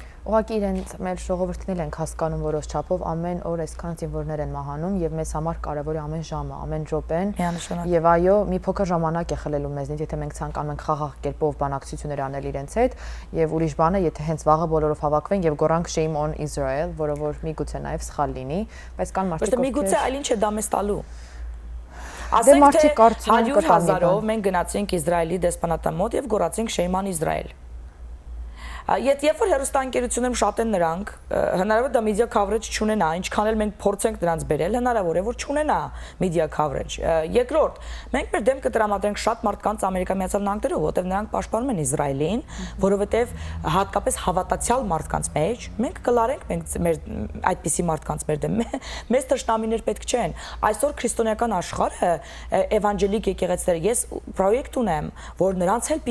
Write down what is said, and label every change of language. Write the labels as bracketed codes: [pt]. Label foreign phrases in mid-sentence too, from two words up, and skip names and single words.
[hy] Ուղղակի իրենց մեր ժողովրդին էլ ենք հասկանում որոշ չափով ամեն օր այսքան զինվորներ են մահանում եւ մեզ համար կարեւոր է ամեն ժամը, ամեն րոպեն։ Եվ այո, մի փոքր ժամանակ է խլելու մեզնից, եթե մենք ցանկանում ենք խաղաղ կերպով բանակցություններ անել իրենց հետ եւ ուրիշ բան է, եթե հենց վաղը բոլորով հավաքվեն եւ գորանք [en] shame on Israel, [hy] որը որ միգուցե նաեւ սխալ լինի, բայց կան մարդիկ, ովքեր միգուցե այլ ինչ է դա մեզ տալու։ Ասենք թե 100,000-ով մենք գնացինք Իսրայելի դեսպանատան մոտ եւ գոռացինք [en] shame on Israel։ [hy] Երբ որ հեռուստաընկերություններում շատ են նրանք, հնարավոր է դա [en] media coverage [hy] չունենա, ինչքան էլ մենք փորձենք նրանց բերել, հնարավոր է որ չունենա [en] media coverage։ [hy] Երկրորդ, մենք մեր դեմ կտրամադրենք շատ մարդկանց Ամերիկայի Միացյալ Նահանգներով, որտեղ նրանք պաշտպանում են Իսրայելին, որովհետև հատկապես հավատացյալ մարդկանց մեջ մենք կլարենք մեր այդպիսի մարդկանց մեր դեմ։ Մեզ թշնամիներ պետք չեն։ Այսօր քրիստոնեական աշխարհը էվանջելիկ եկեղեցիները, ես պրոյեկտ ունեմ, որ նրանց էլ